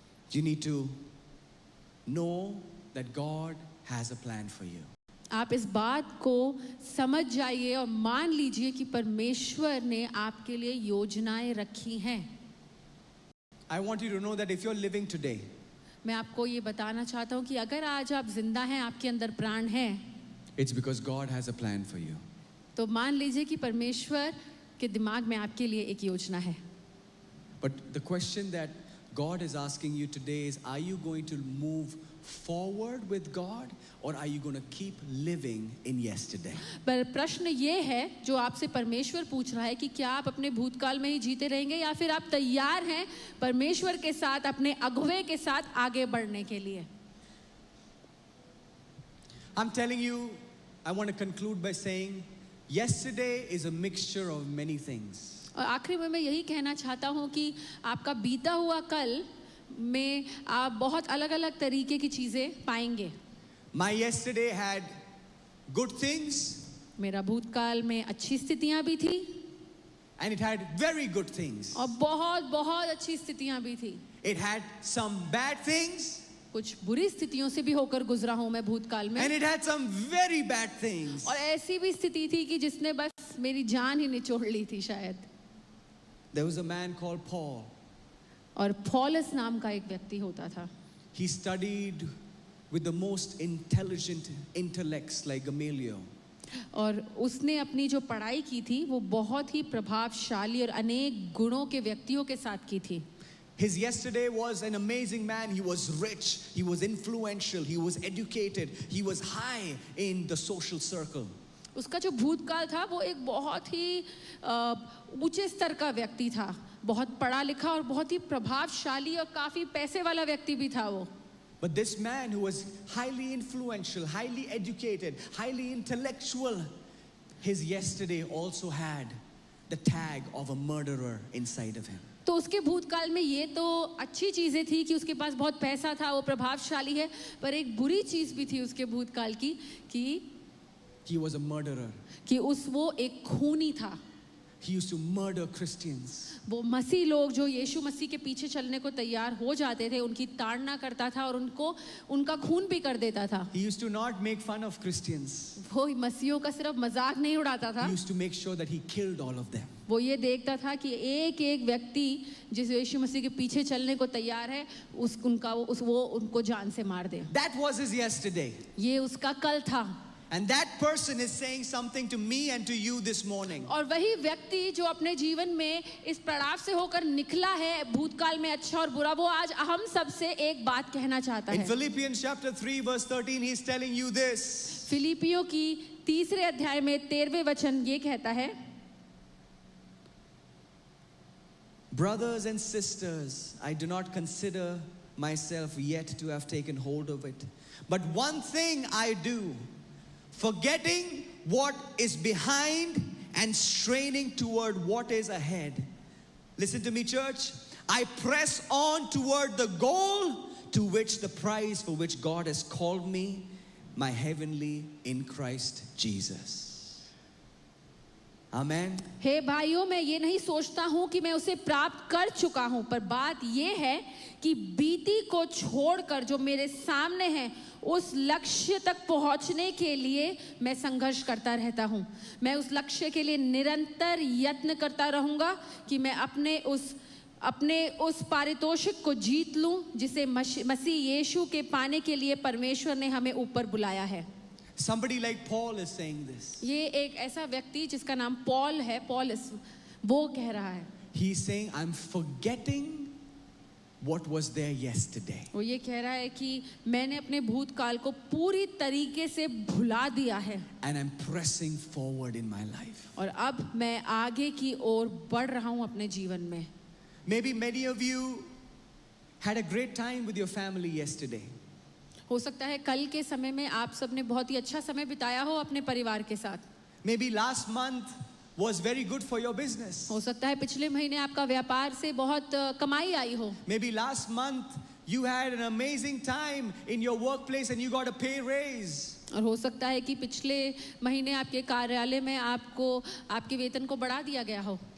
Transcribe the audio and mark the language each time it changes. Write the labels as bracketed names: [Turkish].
[English] You need to know that God has a plan for you. [Hindi] आप इस बात को समझ जाइए और मान लीजिए कि परमेश्वर ने आपके लिए योजनाएं रखी हैं। [English] I want you to know that if you're living today, [Hindi] मैं आपको ये बताना चाहता हूँ कि अगर आज आप जिंदा हैं, आपके अंदर प्राण है, [English] it's because God has a plan for you. [Hindi] तो मान लीजिए कि परमेश्वर के दिमाग में आपके लिए एक योजना है। [English] But the question that God is asking you today is, are you going to move forward with God or are you going to keep living in yesterday? [Hindi] पर प्रश्न ये है जो आपसे परमेश्वर पूछ रहा है कि क्या आप अपने भूतकाल में ही जीते रहेंगे या फिर आप तैयार हैं परमेश्वर के साथ, अपने अगुवे के साथ आगे बढ़ने के लिए। [English] I'm telling you, I want to conclude by saying, yesterday is a mixture of many things. [Hindi] और आखिरी में मैं यही कहना चाहता हूँ कि आपका बीता हुआ कल में आप बहुत अलग अलग तरीके की चीजें पाएंगे। [English] My yesterday had good things [Hindi] मेरा भूतकाल में अच्छी स्थितियां भी थी [English] and it had very good things. [Hindi] और बहुत बहुत अच्छी स्थितियां भी थी। [English] It had some bad things [Hindi] कुछ बुरी स्थितियों से भी होकर गुजरा हूं मैं भूतकाल में, [English] and it had some very bad things. [Hindi] और ऐसी भी स्थिति थी कि जिसने बस मेरी जान ही निचोड़ ली थी शायद। [English] There was a man called Paul. [Hindi] और पौलुस नाम का एक व्यक्ति होता था। [English] He studied with the most intelligent intellects like Gamaliel. [Hindi] और उसने अपनी जो पढ़ाई की थी वो बहुत ही प्रभावशाली और अनेक गुणों के व्यक्तियों के साथ की थी। [English] His yesterday was an amazing man. He was rich, he was influential, he was educated, he was high in the social circle. [Hindi] उसका जो भूतकाल था वो एक बहुत ही ऊंचे स्तर का व्यक्ति था, बहुत पढ़ा लिखा और बहुत ही प्रभावशाली और काफी पैसे वाला व्यक्ति भी था वो। [English] But this man who was highly influential, highly educated, highly intellectual, his yesterday also had the tag of a murderer inside of him. [Hindi] तो उसके भूतकाल में ये तो अच्छी चीजें थी कि उसके पास बहुत पैसा था, वो प्रभावशाली है, पर एक बुरी चीज भी थी उसके भूतकाल की कि [English] He was a murderer. [Hindi] कि वो एक खूनी था। [English] He used to murder Christians. [Hindi] वो मसीह लोग जो यीशु मसीह के पीछे चलने को तैयार हो जाते थे उनकी ताड़ना करता था और उनका खून भी कर देता था। [English] He used to not make fun of Christians. [Hindi] वो मसीहियों का सिर्फ मजाक नहीं उड़ाता था, [English] He used to make sure that he killed all of them. [Hindi] वो ये देखता था कि एक एक व्यक्ति जिस यीशु मसीह के पीछे चलने को तैयार है वो उनको जान से मार दे। [English] That was his yesterday. [Hindi] ये उसका कल था। [English] And that person is saying something to me and to you this morning. [Hindi] और वही व्यक्ति जो अपने जीवन में इस पड़ाव से होकर निकला है भूतकाल में अच्छा और बुरा, वो आज हम सबसे एक बात कहना चाहता [English] In [Hindi] है। [English] Philippians chapter 3 verse 13 he's telling you this. [Hindi] फिलिपियों की 3 अध्याय में 13वें वचन ये कहता है, [English] Brothers and sisters, I do not consider myself yet to have taken hold of it. But one thing I do, forgetting what is behind and straining toward what is ahead. Listen to me, church. I press on toward the goal to which the prize for which God has called me, my heavenly in Christ Jesus. Amen. [Hindi] हे भाइयों, मैं ये नहीं सोचता हूँ कि मैं उसे प्राप्त कर चुका हूँ, पर बात ये है कि बीती को छोड़कर जो मेरे सामने है उस लक्ष्य तक पहुँचने के लिए मैं संघर्ष करता रहता हूँ। मैं उस लक्ष्य के लिए निरंतर यत्न करता रहूँगा कि मैं अपने उस पारितोषिक को जीत लूँ जिसे मसीह यीशु के पाने के लिए परमेश्वर ने हमें ऊपर बुलाया है। [English] Somebody like Paul is saying this. [Hindi] ये एक ऐसा व्यक्ति जिसका नाम पॉल है, पॉलस, वो कह रहा है, [English] He's saying, I'm forgetting what was there yesterday. [Hindi] वो ये कह रहा है कि मैंने अपने भूतकाल को पूरी तरीके से भुला दिया है [English] And I'm pressing forward in my life. [Hindi] और अब मैं आगे की ओर बढ़ रहा हूँ अपने जीवन में. [English] Maybe many of you had a great time with your family yesterday. [Hindi] हो सकता है कल के समय में आप सब ने बहुत ही अच्छा समय बिताया हो अपने परिवार के साथ. [English] Maybe last month was very good for your business. [Hindi] हो सकता है पिछले महीने आपका व्यापार से बहुत कमाई आई हो. [English] Maybe last month you had an amazing time in your workplace and you got a pay raise. [Hindi] और हो सकता है कि पिछले महीने आपके कार्यालय में आपको आपके वेतन को बढ़ा दिया गया हो.